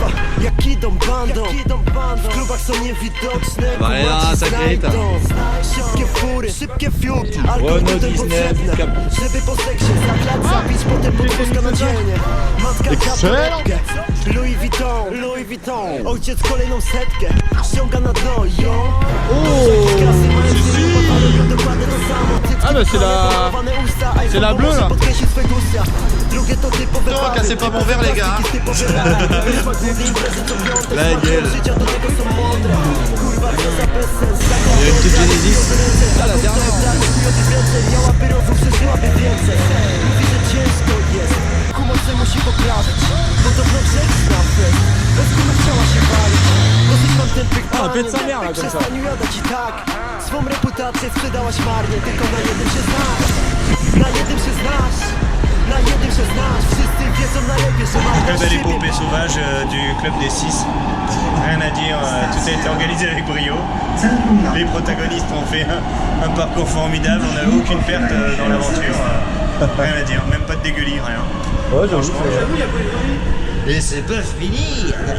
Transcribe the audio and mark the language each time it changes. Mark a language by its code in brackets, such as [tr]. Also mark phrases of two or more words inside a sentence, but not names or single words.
[fr] Bah là, ça crête. Renault 19, excellent. Louis Vuitton, [pl] ojciec kolejną setkę ściąga na dno, [fr] yo. Ah bah c'est la bleue là. Putain, cassez pas mon verre les gars. La gueule. Il y a une petite Genesis. Ah la dernière. Ah, on pète sa mère là comme ça. [pl] Swą reputację sprzedałaś marnie, tylko na jednym się znasz. Na jednym się znasz. Na jednym się znasz. Wszyscy wiedzą najlepiej, że masz [fr] Club de l'épopée sauvage du club des 6. Rien à dire, tout a été organisé avec brio. Les protagonistes ont fait un parcours formidable, on n'avait aucune perte dans l'aventure. Rien à dire, même pas de dégueulis, rien. Ouais, j'avoue. Et c'est pas fini.